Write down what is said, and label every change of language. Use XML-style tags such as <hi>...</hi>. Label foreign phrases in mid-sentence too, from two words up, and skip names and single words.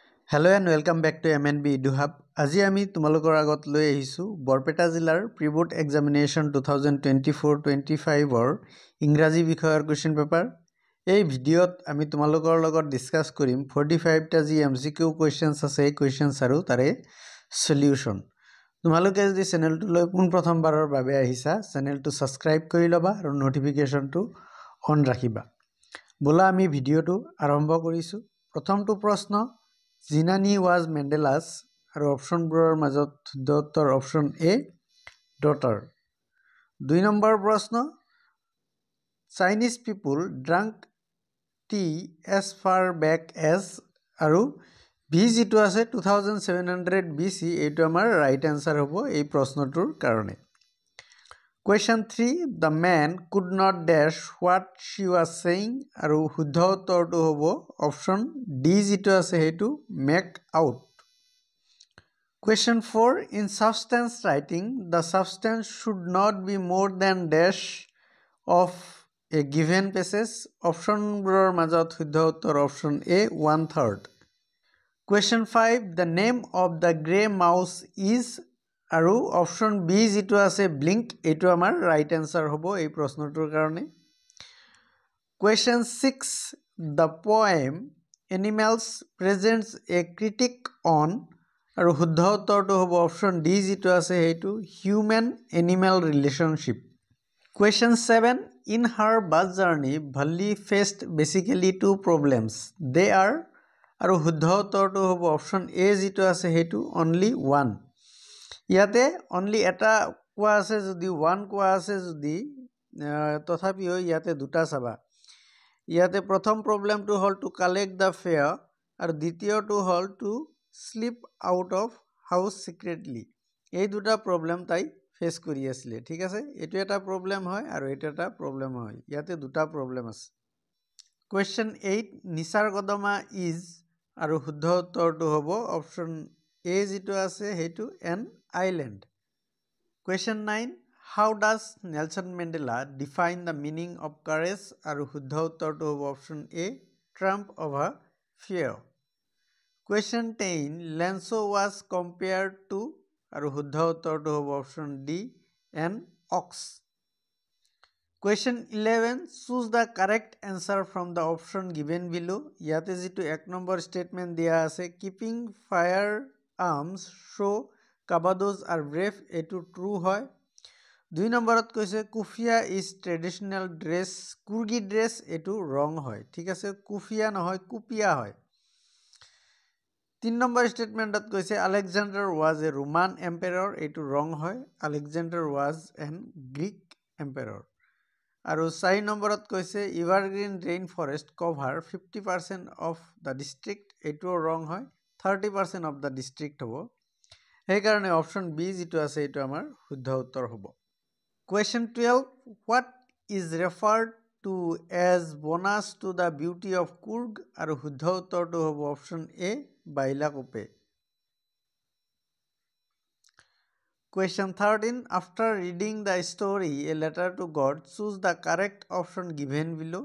<en>Hello and welcome back to MNB EduHub.</en> <as>আজি আমি তোমালোকৰ আগত লৈ আহিছো বৰপেটা জিলাৰ</as> <en>pre-board examination</en> <as>2024-25 ৰ ইংৰাজী বিষয়ৰ</as> <en>question paper.</en> <as>এই ভিডিঅ'ত আমি তোমালোকৰ লগত ডিসকাস কৰিম 45 টা যি</as> <en>MCQ questions</en> <as>আছে এই কোৱেশ্চনছ আৰু তাৰে সলিউশন। তোমালোকে যদি চেনেলটোলৈ পোনপ্ৰথমবাৰৰ বাবে আহিছা চেনেলটো সাবস্ক্ৰাইব কৰি লবা আৰু নোটিফিকেশনটো অন ৰাখিবা। বলা আমি ভিডিঅ'টো আৰম্ভ কৰিছো। প্ৰথমটো প্ৰশ্ন</as> <en>Zinani was Mandela's</en> <as>আৰু অপশনবোৰৰ মাজত শুদ্ধ</as> <en>option A</en> <as>daughter। 2 নম্বৰ প্ৰশ্ন</as> <en>Chinese people drank tea as far back as</en> <as>আৰু বি যেটো আছে 2700 BC এইটো আমাৰ</as> <en>right answer</en> <as>হ'ব এই প্ৰশ্নটোৰ কাৰণে।</as> <en>Question 3 The man could not dash what she was saying</en> <as>আৰু শুদ্ধ উত্তৰটো হ'ব</as> <en>option D</en> <as>যেটো আছে হেতু</as> <en>make out। Question 4 In substance writing the substance should not be more than dash of a given passage</en> <as>অপশনবোৰৰ মাজত শুদ্ধ উত্তৰ</as> <en>option A 1/3। Question 5 The name of the gray mouse is আৰু option B</en> <as>যেটো আছে</as> <en>blink</en> <as>এইটো আমাৰ</as> <en>right answer</en> <as>হ'ব এই প্ৰশ্নটোৰ কাৰণে।</as> <en>Question 6 The poem Animals presents a critique on</en> <as>আৰু শুদ্ধ উত্তৰটো হ'ব</as> <en>option D</en> <as>যেটো আছে হেতু</as> <en>human animal relationship। Question 7 In her bus journey Bhalli faced basically two problems they are</en> <as>আৰু শুদ্ধ উত্তৰটো হ'ব</as> <en>option A</en> <as>যেটো আছে হেতু</as> <en>only one।</en> <as>ইয়াতে only এটা কোৱা আছে যদি one কোৱা আছে যদি তথাপিও ইয়াতে দুটা চাবা। ইয়াতে প্ৰথম প্ৰবলেমটো হল</as> <en>to collect the fare</en> <as>আৰু দ্বিতীয়টো হল</as> <en>to slip out of house secretly.</en> <as>এই দুটা প্ৰবলেম তাই ফেস কৰি আছিল ঠিক আছে। এটো এটা প্ৰবলেম হয় আৰু এটা এটা প্ৰবলেম হয়। ইয়াতে দুটা প্ৰবলেম আছে। Question 8 নিসাৰ কদমা ইজ আৰু শুদ্ধ উত্তৰটো হ'ব</as> <en>option A</en> <as>যেটো আছে হেতু</as> <en>an island. Question 9 How does Nelson Mandela define the meaning of courage</en> <as>আৰু শুদ্ধ উত্তৰটো হ'ব</as> <en>option A triumph over fear। Question 10 Lenso was compared to</en> <as>আৰু শুদ্ধ উত্তৰটো হ'ব</as> <en>option D an ox। Question 11 Choose the correct answer from the option given below।</en> <as>ইয়াতে যেটো এক নম্বৰ স্টেটমেন্ট দিয়া আছে</as> <en>keeping firearms show Kabados are brave</en> <as>এটো</as> <en>ট্ৰু হয়।</en> <as>2 নম্বৰত কৈছে কুফিয়া</as> <en>is traditional dress Coorgi dress</en> <as>এটো ৰং হয় ঠিক আছে কুফিয়া নহয় কুপিয়া হয়।</as> <en>3</en> <as>নম্বৰ স্টেটমেন্টত কৈছে</as> <en>Alexander was a Roman emperor</en> <as>এটো ৰং হয়</as> <en>Alexander was an Greek emperor।</en> <as>আৰু 4 নম্বৰত কৈছে</as> <en>evergreen rainforest cover 50% of the district</en> <as>এটো ৰং হয়</as> <en>30% of the district হ'ব।</en> <as>সেই কাৰণে</as> <en>option B</en> <as>যেটো আছে এটো আমাৰ শুদ্ধ উত্তৰ হ'ব।</as> <en>Question 12 What is referred to as bonus to the beauty of Coorg</en> <as>আৰু শুদ্ধ উত্তৰটো হ'ব</as> <en>option A বাইলাকোপে। Question 13 After reading the story A Letter to God choose the correct option given below।</en>